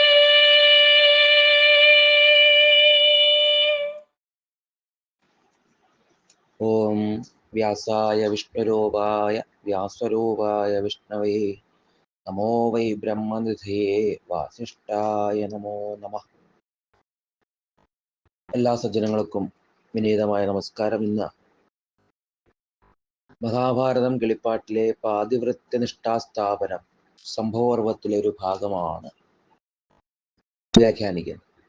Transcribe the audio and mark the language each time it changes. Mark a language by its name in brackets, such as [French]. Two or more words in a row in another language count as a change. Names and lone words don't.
[Sanskrit] ओम व्यासाय विष्णुरूपाय व्यासरूपाय विष्णवे नमो वै ब्रह्मनिधये वासिष्ठाय नमो नमः. [Malayalam] എല്ലാ സജ്ജനങ്ങൾക്കും വിനീതമായ നമസ്കാരം. ഇന്ന് മഹാഭാരതം കിളിപ്പാട്ടിലെ പാതിവൃത്യനിഷ്ഠാസ്ഥാപനം സംഭവപർവത്തിലെ ഒരു ഭാഗമാണ് വ്യാഖ്യാനിക്കുന്നത്.